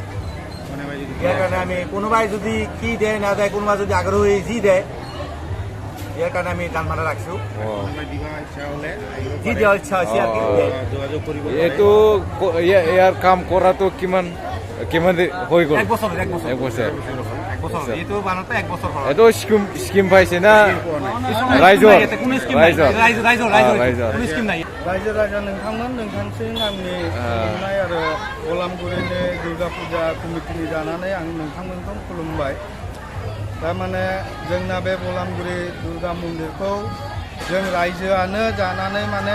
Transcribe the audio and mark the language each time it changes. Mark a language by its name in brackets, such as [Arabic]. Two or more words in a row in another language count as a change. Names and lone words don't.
[Assamese] ইয়াৰ কাৰণে আমি কোনোবাই যদি কি দিয়ে না দিয়ে কোনোবাই যদি আগ্ৰহী যি দিয়ে ইয়াৰ কাৰণে আমি দান ভাণ্ডাৰ ৰাখিছো যি দিয়াৰ ইচ্ছা হৈছে এইটো ইয়াৰ কাম কৰাটো কিমান হৈ গ'ল 1 বছৰ 1 বছৰ বছর এইটো বানাতে 1 বছর খরচ এইটো স্কিম পাইছে না রাইজৰ কোনো স্কিম নাই রাইজৰ কোনো স্কিম নাই [Bodo] रायजो राजा नोंथांमोन नोंथांसिम आंनि खुलुमनाय आरो गलामगुरिनि दुर्गा फुजा कमिटिनि जानानै आं नोंथांमोनखौ खुलुमबाय थारमाने जोंना बे गलामगुरि दुर्गा मन्दिरखौ जों रायजोआनो जानानै माने